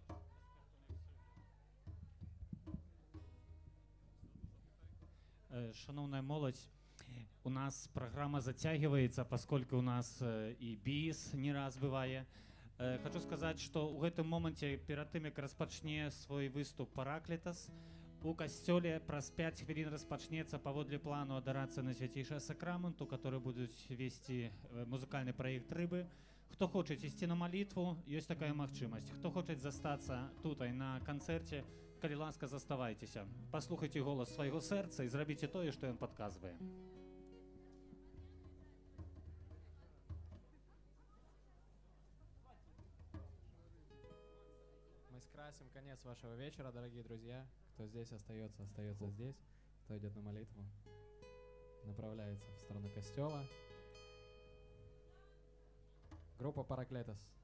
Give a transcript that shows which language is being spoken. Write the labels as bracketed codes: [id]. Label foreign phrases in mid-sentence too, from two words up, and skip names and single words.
[be] Шановная молодь, [ru] у нас программа затягивается, поскольку у нас и біс не раз бывае. Хочу сказать, что [be] у гэтым моменте перед тым, як распачне свой выступ Параклітас, У касцёле праз 5 хвілін распачнецца паводле плану адарацыя на свяцейшае сакраменту, который будуць весці музыкальны праект рыбы. Хто хоча ісці на малітву, ёсць такая магчымасць. Хто хоча застацца тутай на канцэрце, калі ласка, заставайцеся. Паслухайце голас свайго сэрца і зрабіце тое, што ён падказвае. [ru] Мы скрасим конец вашего вечера, дорогие друзья. Кто здесь остается, остается здесь. Кто идет на молитву, направляется в сторону костела. Группа Параклетос.